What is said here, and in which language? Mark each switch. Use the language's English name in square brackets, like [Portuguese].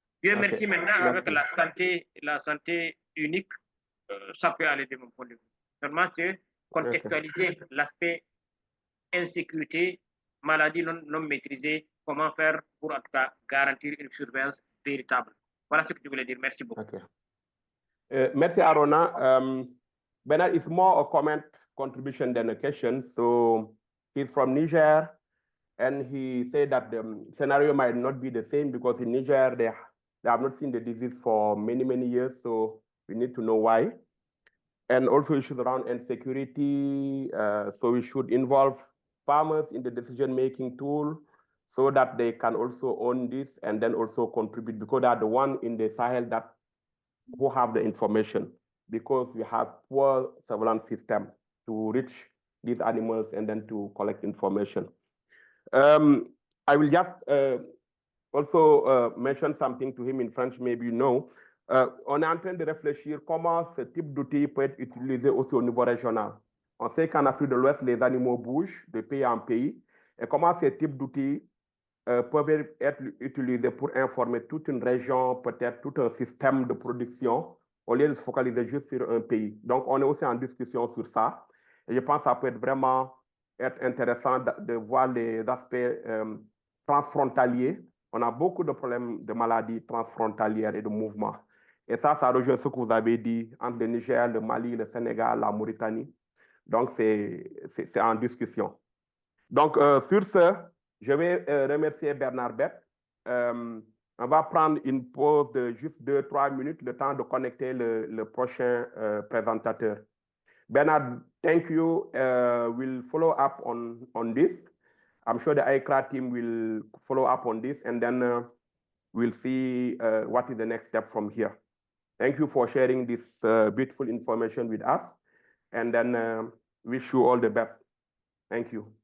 [French] Dieu merci maintenant, avec la santé unique, ça peut aller de mon point de vue. Seulement, c'est contextualiser l'aspect insécurité, maladie non maîtrisée, comment faire pour en tout cas garantir une surveillance véritable. Voilà ce que je voulais dire. Merci beaucoup. Merci, Arona. [English] Bernard, it's more a comment contribution than a question. So he's from Niger, and he said that the scenario might not be the same because in Niger, they have not seen the disease for many, many years. So we need to know why. And also issues around insecurity. So we should involve farmers in the decision-making tool so that they can also own this and then also contribute because they are the one in the Sahel that who have the information because we have poor surveillance system to reach these animals and then to collect information. I will just also mention something to him in French, maybe you know. [French] On est en train de réfléchir comment ce type d'outil peut être utilisé aussi au niveau régional. On sait qu'en Afrique de l'Ouest, les animaux bougent de pays en pays. Et comment ces types d'outils peuvent être utilisés pour informer toute une région, peut-être tout un système de production, au lieu de se focaliser juste sur un pays. Donc, on est aussi en discussion sur ça. Et je pense que ça peut être vraiment intéressant de voir les aspects transfrontaliers. On a beaucoup de problèmes de maladies transfrontalières et de mouvements. Et ça rejoint ce que vous avez dit entre le Niger, le Mali, le Sénégal, la Mauritanie. Donc, c'est en discussion. Donc, sur ce, je vais remercier Bernard Bett. On va prendre une pause de juste 2-3 minutes, le temps de connecter le prochain présentateur. [English] Bernard, thank you. We'll follow up on this. I'm sure the AICCRA team will follow up on this, and then we'll see what is the next step from here. Thank you for sharing this beautiful information with us, and then wish you all the best. Thank you.